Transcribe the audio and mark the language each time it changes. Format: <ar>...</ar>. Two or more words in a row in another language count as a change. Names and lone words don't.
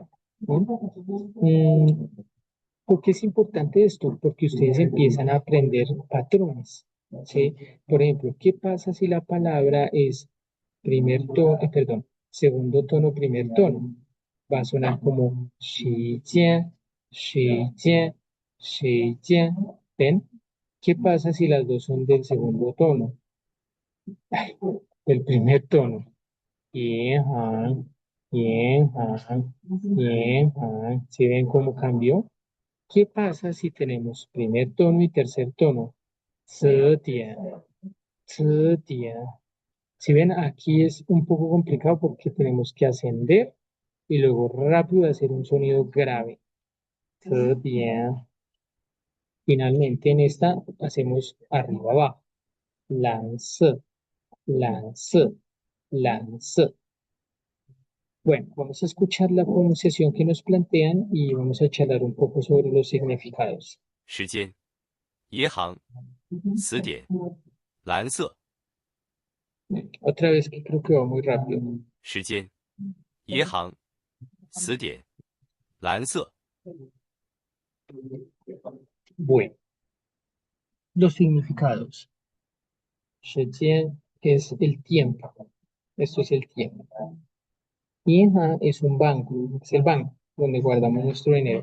<es>¿No? ¿Por qué es importante esto? Porque ustedes empiezan a aprender patrones. ¿Sí? Por ejemplo, ¿qué pasa si la palabra es primer tono, perdón, segundo tono, primer tono? Va a sonar como</es> <zh>时 间 时 间 时,</zh> <es>jian. ¿Ven? ¿Qué pasa si las dos son del segundo tono? Del primer tono. Bien, bien, bien. ¿Sí ven cómo cambió? ¿Qué pasa si tenemos primer tono y tercer tono? Ce, tie, ce, tie. Si ven, aquí es un poco complicado porque tenemos que ascender y luego rápido hacer un sonido grave. Ce, tie. Finalmente en esta hacemos arriba abajo. Lance, lance, lance. Bueno, vamos a escuchar la pronunciación que nos plantean y vamos a charlar un poco sobre los significados.</es> <zh>时间，银行，词典，蓝色，</zh> <es>Otra vez que creo que va muy rápido.</es> <zh>时间，银行，词典，蓝色，</zh> <es>Bueno, los significados. Shetian es el tiempo. Esto es el tiempo. Inha es un banco, es el banco donde guardamos nuestro dinero.</es>